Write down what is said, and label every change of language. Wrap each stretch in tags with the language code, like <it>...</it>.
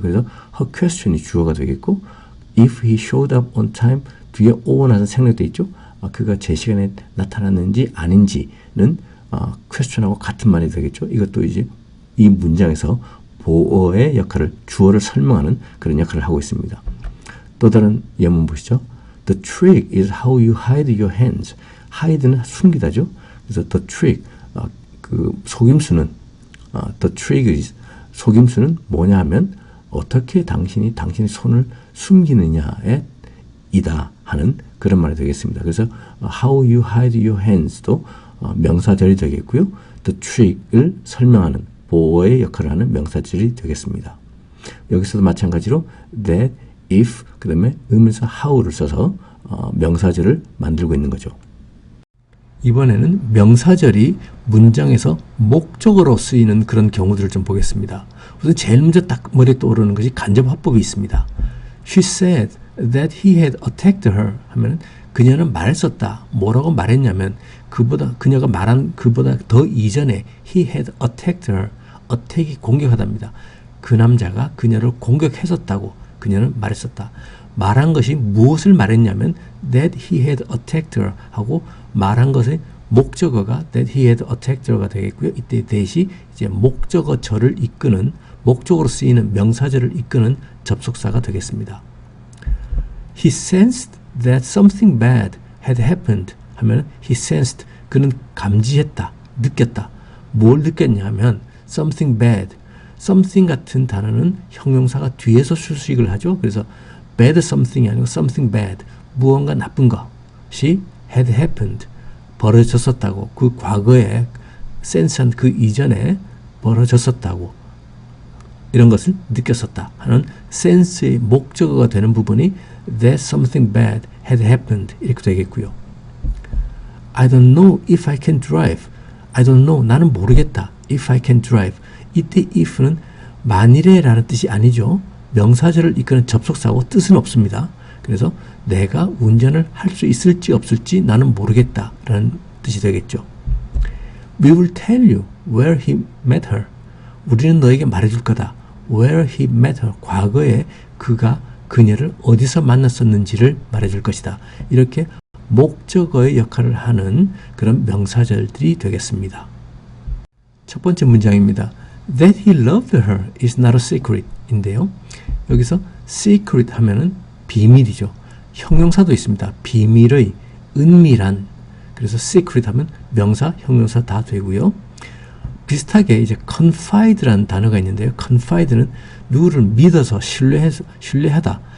<ko>그래서 her question이 주어가 되겠고</ko> <en>if he showed up on time</en> <ko>뒤에 오고 나서 생략돼 있죠. 그가 제 시간에 나타났는지 아닌지는 question하고 같은 말이 되겠죠. 이것도 이제 이 문장에서 보어의 역할을 주어를 설명하는 그런 역할을 하고 있습니다. 또 다른 예문 보시죠.</ko> <en>The trick is how you hide your hands.</en> <ko>hide는 숨기다죠. 그래서 the trick 그 속임수는</ko> <en>the trick is</en> <ko>속임수는 뭐냐 하면 어떻게 당신이 당신의 손을 숨기느냐에 이다 하는 그런 말이 되겠습니다. 그래서</ko> <en>how you hide your hands</en> <ko>도 명사절이 되겠고요. the trick을 설명하는 보어의 역할을 하는 명사절이 되겠습니다. 여기서도 마찬가지로 that, if, 그 다음에 의문사 how를 써서 명사절을 만들고 있는 거죠. 이번에는 명사절이 문장에서 목적어로 쓰이는 그런 경우들을 좀 보겠습니다. 우선 제일 먼저 딱 머리에 떠오르는 것이 간접화법이 있습니다.</ko> <en>She said that he had attacked her</en> <ko>하면 그녀는 말했었다. 뭐라고 말했냐면 그녀가 말한 그보다 더 이전에</ko> <en>he had attacked her.</en> <ko>attack이 공격하답니다. 그 남자가 그녀를 공격했었다고 그녀는 말했었다. 말한 것이 무엇을 말했냐면</ko> <en>that he had attacked her</en> <ko>하고 말한 것의 목적어가</ko> <en>that he had attacked her가 되겠고요.</en> <ko>이때 that이 이제 목적어절을 이끄는 목적으로 쓰이는 명사절을 이끄는 접속사가 되겠습니다.</ko> <en>He sensed that something bad had happened</en> <ko>하면</ko> <en>he sensed</en> <ko>그는 감지했다, 느꼈다. 뭘 느꼈냐면 something bad, something 같은 단어는 형용사가 뒤에서 수식을 하죠. 그래서 bad something이 아니고 something bad, 무언가 나쁜 것이</ko> <en>had happened,</en> <ko>벌어졌었다고. 그 과거에 sense한 그 이전에 벌어졌었다고. 이런 것을 느꼈었다 하는 sense의 목적어가 되는 부분이</ko> <en>that something bad had happened</en> <ko>이렇게 되겠고요.</ko> <en>I don't know if I can drive. I don't know.</en> <ko>나는 모르겠다.</ko> <en>If I can drive.</en> <ko>이때 if는 만일에 라는 뜻이 아니죠. 명사절을 이끄는 접속사고 뜻은 없습니다. 그래서 내가 운전을 할 수 있을지 없을지 나는 모르겠다 라는 뜻이 되겠죠.</ko> <en>We will tell you where he met her.</en> <ko>우리는 너에게 말해줄 거다.</ko> <en>Where he met her.</en> <ko>과거에 그가 그녀를 어디서 만났었는지를 말해줄 것이다. 이렇게 목적어의 역할을 하는 그런 명사절들이 되겠습니다. 첫 번째 문장입니다.</ko> <en>That he loved her is not a secret 인데요.</en> <ko>여기서 secret 하면은 비밀이죠. 형용사도 있습니다. 비밀의, 은밀한. 그래서 secret 하면 명사, 형용사 다 되고요. 비슷하게 이제 confide라는 단어가 있는데요. confide는 누구를 믿어서 신뢰하다.</ko>